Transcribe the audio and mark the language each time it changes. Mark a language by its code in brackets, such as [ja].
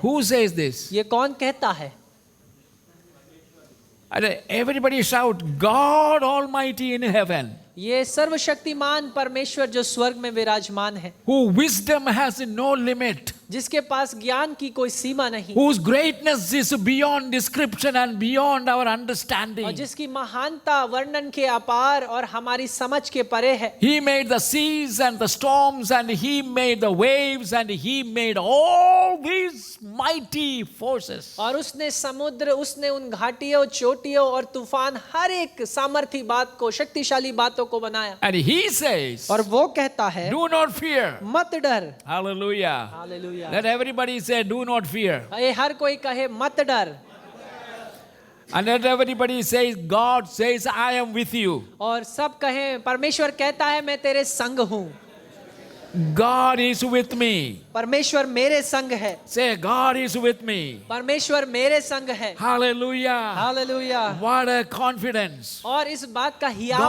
[en] Who says this? [hi] ये कौन कहता है? [en] And everybody shout, God Almighty in heaven, [hi] ये सर्वशक्तिमान परमेश्वर जो स्वर्ग में विराजमान है, [en] who wisdom has no limit, [hi] जिसके पास ज्ञान की कोई सीमा नहीं, [en] whose greatness is beyond description and beyond our [hi] और [en] understanding. [hi] जिसकी महानता वर्णन के अपार और हमारी समझ के परे है। [en] He made the seas and the storms, and He made the waves, and He made all these mighty forces. [hi] और उसने समुद्र, उसने उन घाटियों, चोटियों और तूफान, हर एक सामर्थी बात को, शक्तिशाली बातों को बनाया। [en] And He says, [hi] और वो कहता है, [en] do not fear. [hi] मत डर। [en] Hallelujah. [hi] Hallelujah. [en] Let everybody say, do not fear. [hi] ये हर कोई कहे मत डर। [en] And let everybody says, God says, I am with you. [hi] और सब कहें, परमेश्वर कहता है मैं तेरे संग हूँ। [en] God is with me. [hi] परमेश्वर मेरे संग है। [en] Say, God is with me. [hi] परमेश्वर मेरे संग है। [en] Hallelujah. [hi] Hallelujah. [en] What a confidence. [hi] और इस बात का हियाव